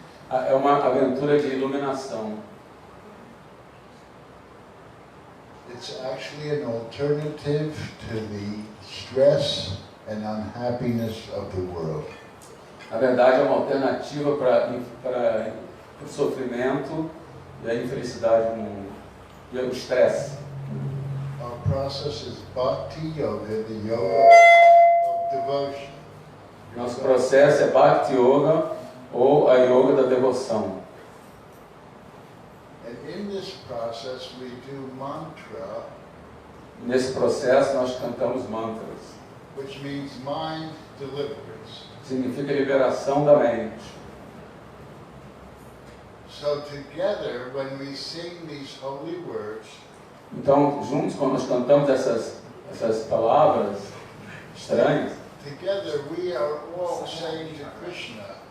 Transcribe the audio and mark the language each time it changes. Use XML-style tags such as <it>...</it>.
<pt>É uma aventura de iluminação.</pt> <en>It's actually an alternative to the stress and unhappiness of the world.</en> <pt>Na verdade, é uma alternativa para o sofrimento e a infelicidade do mundo, e o estresse.</pt> <en>Our process is Bhakti Yoga, the yoga of devotion.</en> <pt>Nosso processo é Bhakti Yoga, ou a yoga da devoção.</pt> <en>And in this process we do mantra.</en> <pt>Nesse processo nós cantamos mantras.</pt> <en>Which means mind deliverance.</en> <pt>Significa liberação da mente.</pt> <en>So together, when we sing these holy words,</en> <pt>então, juntos, quando nós cantamos essas palavras estranhas,</pt> <en>together we are all saying to Krishna.</en>